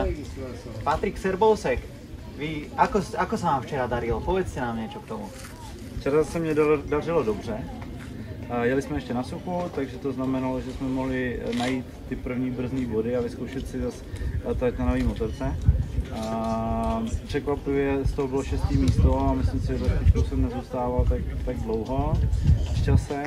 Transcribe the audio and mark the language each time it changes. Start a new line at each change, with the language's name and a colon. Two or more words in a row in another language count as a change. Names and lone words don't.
Slovak: Patrik Serbousek, vy, ako sa vám včera darilo? Povedzte nám niečo k tomu.
Czech: Včera se mě dařilo dobře. Jeli jsme ještě na suchu, takže to znamenalo, že jsme mohli najít ty první brzdní body a vyzkoušet si zase letat na nový motorce. Překvapivě z toho bylo 6. místo a myslím si, že za špičkou jsem nezůstával tak dlouho s časem.